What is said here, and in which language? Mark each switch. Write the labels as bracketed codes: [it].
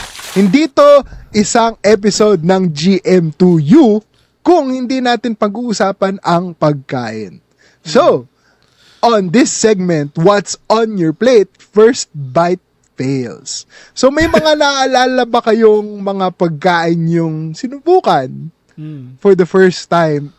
[tl] Hindi to isang episode ng GM2U kung hindi natin pag-uusapan ang pagkain. [en] So, on this segment, what's on your plate? First bite fails. [tl] So, may mga naalala ba kayong mga pagkain yung sinubukan [en] for the first time?